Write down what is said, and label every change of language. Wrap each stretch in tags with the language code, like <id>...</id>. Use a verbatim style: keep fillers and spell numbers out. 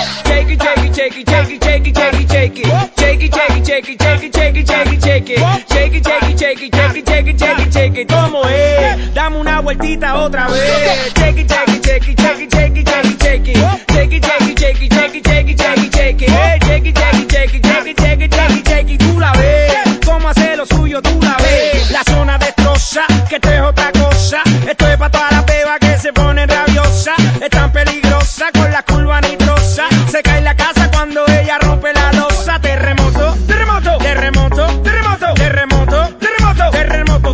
<en>Shake it, shake it, shake it, shake it, shake it, shake it, shake it. Shake it, shake it, shake it, shake it, shake it, shake it. Shake it, shake it, shake it, shake it, shake it, shake it, shake it.</en> <es>¿Cómo es? Dame una vueltita otra vez.</es> <en>Shake it, shake it, shake it, shake it, shake it, shake it, shake it. Shake it, shake it, shake it, shake it, shake it, shake it, shake it. Shake it, shake it, shake it, shake it, shake it, shake it, shake it.</en> <es>Tú la ves, cómo hace lo suyo, tú la ves. La zona destroza, que esto es otra cosa. Esto es pa' todas las bebas que se ponen rabiosas. Es tan peligrosa con la curva nitrosa. Se cae la casa cuando ella rompe la losa. Terremoto, terremoto, terremoto, terremoto, terremoto, terremoto, terremoto.</es>